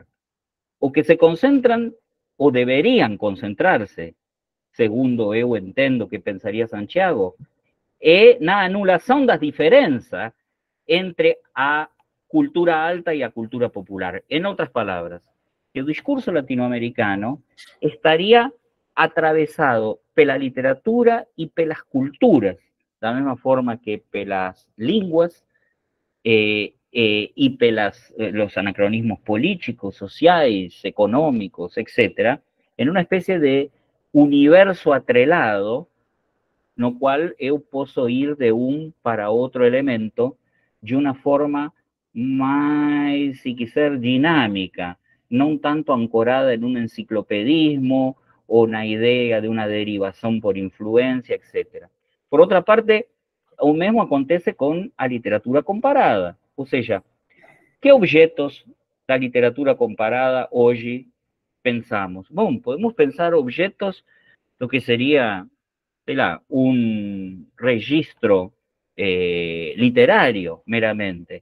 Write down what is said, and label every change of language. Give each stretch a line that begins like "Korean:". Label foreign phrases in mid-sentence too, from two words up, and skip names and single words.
Portuguese: O que se concentram, ou deveriam concentrar-se, segundo eu entendo que pensaria Santiago, é na anulação das diferenças entre a cultura alta e a cultura popular. Em outras palavras, que o discurso latino-americano estaria atravessado pela literatura e pelas culturas, da mesma forma que pelas línguas
Spanish: y los anacronismos políticos, sociales, económicos, etcétera, en una especie de universo atrelado,
Portuguese: no cual eu posso
Spanish: ir de un para otro elemento de una forma más, si quiser, dinámica, no tanto ancorada en un enciclopedismo o una idea de una derivación por influencia, etcétera. Por otra parte,
Portuguese: o mesmo acontece com a literatura comparada. Ou seja, que objetos da literatura comparada hoje pensamos? Bom, podemos pensar objetos do que seria, sei lá, um registro literário, meramente.